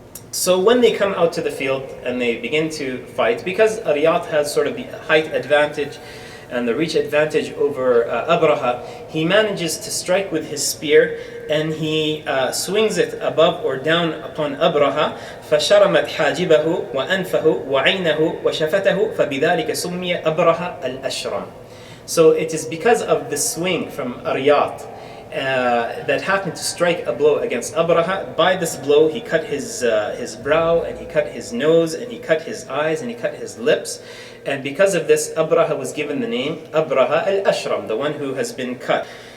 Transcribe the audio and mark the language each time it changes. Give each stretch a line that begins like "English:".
English: So when they come out to the field and they begin to fight, because Ariyat has sort of the height advantage and the reach advantage over Abrahah, he manages to strike with his spear, and he swings it above or down upon Abrahah.
Arabic: فَشَرَمَتْ حَاجِبَهُ وَأَنْفَهُ وَعَيْنَهُ وَشَفَتَهُ فَبِذَلِكَ سُمِّيَ Abrahah Al-Ashram.
English: So it is because of the swing from Ariyat that happened to strike a blow against Abrahah. By this blow, he cut his brow, and he cut his nose, and he cut his eyes, and he cut his lips. And because of this, Abrahah was given the name Abrahah Al-Ashram, the one who has been cut.